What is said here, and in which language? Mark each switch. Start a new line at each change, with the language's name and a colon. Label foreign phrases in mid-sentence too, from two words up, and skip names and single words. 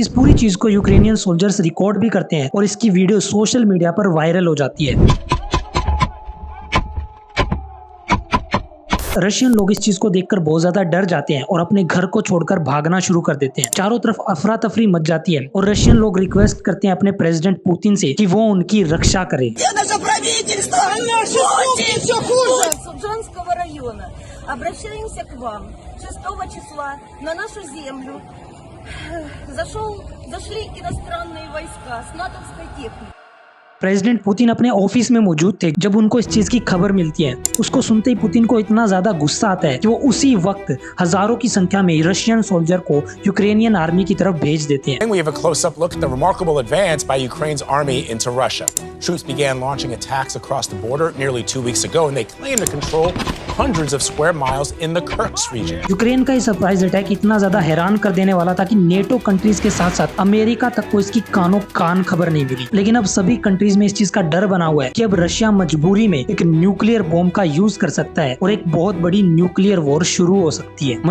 Hindi: इस पूरी चीज को
English: Ukrainian soldiers
Hindi: रिकॉर्ड भी करते हैं और इसकी वीडियो
English: social media
Hindi: पर वायरल हो जाती है। रशियन लोग इस चीज को देखकर बहुत ज्यादा डर जाते हैं और अपने घर को छोड़कर भागना शुरू कर देते हैं। चारों तरफ अफरा तफरी मच जाती है और रशियन लोग रिक्वेस्ट करते हैं अपने प्रेसिडेंट पुतिन से कि वो उनकी रक्षा करे।
Russian: Обращаемся к вам 6 числа на нашу землю. Зашли иностранные войска с натовской техникой.
Hindi: प्रेसिडेंट पुतिन अपने ऑफिस में मौजूद थे जब उनको इस चीज की खबर मिलती है। उसको सुनते ही पुतिन को इतना ज्यादा गुस्सा आता है कि वो उसी वक्त हजारों की संख्या में
English: Russian soldier
Hindi: को
English: Ukrainian army
Hindi: की तरफ भेज देते हैं।
English: We have a close-up look at the remarkable advance by Ukraine's army into Russia. Troops began launching attacks across the border nearly 2 weeks ago, and they claim to control hundreds of square miles in the Kursk region.
Hindi: यूक्रेन का ये
English: surprise attack
Hindi: इतना ज्यादा हैरान कर देने वाला था कि नेटो कंट्रीज के साथ साथ अमेरिका तक को इसकी कानों कान खबर नहीं मिली। लेकिन अब सभी कंट्रीज में इस चीज का डर बना हुआ है कि अब रशिया मजबूरी में एक
English: nuclear bomb
Hindi: का यूज कर सकता है और एक बहुत बड़ी
English: nuclear war
Hindi: शुरू हो सकती है।